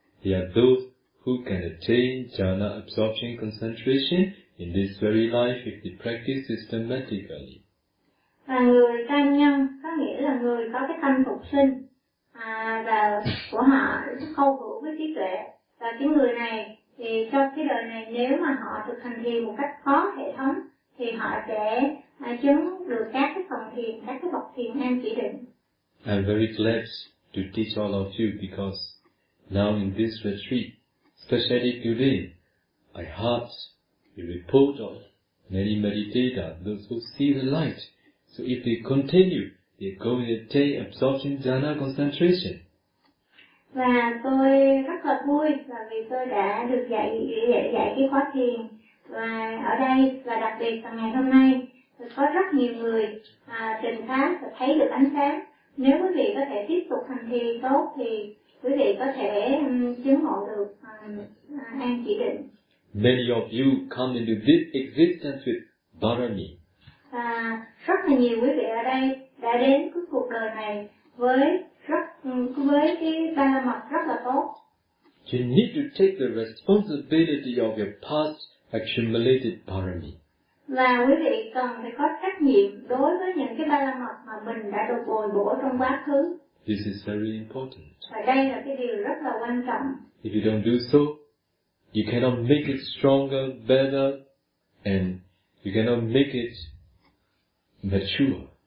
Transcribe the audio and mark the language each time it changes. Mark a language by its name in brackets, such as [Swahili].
[English] They are those who can attain jhana absorption concentration in this very life if they practice systematically. [Vietnamese] Và người tam nhân có nghĩa là người có cái tâm phục sinh và của họ câu hữu với trí tuệ. Và cái người này thì trong cái đời này nếu mà họ thực hành thiền một cách có hệ thống thì họ sẽ chứng được các cái phần thiền, các cái bậc thiền an chỉ định. [English] I'm very glad to teach all of you because now in this retreat, especially today, I heard the report of many meditators, those who see the light. So if they continue, they're going to take absorption jhana concentration. [Vietnamese] Và tôi rất là vui là vì tôi đã được dạy cái khóa thiền. Và ở đây, và đặc biệt là ngày hôm nay, có rất nhiều người trình pháp và thấy được ánh sáng. Nếu quý vị có thể tiếp tục hành thiền tốt thì quý vị có thể chứng ngộ được an chỉ định. [English] Many of you come into this existence with barami. [Vietnamese] Và rất là nhiều quý vị ở đây đã đến cái cuộc đời này với cái ba la mật rất là tốt. [English] You need to take the responsibility of your past accumulated parami. [Vietnamese] Và quý vị cần phải có trách nhiệm đối với những cái ba la mật mà mình đã được bồi bổ trong quá khứ. [English] This is very important. [Vietnamese] Và đây là cái điều rất là quan trọng. [English] If you don't do so, you cannot make it stronger, better, and you cannot make it mature.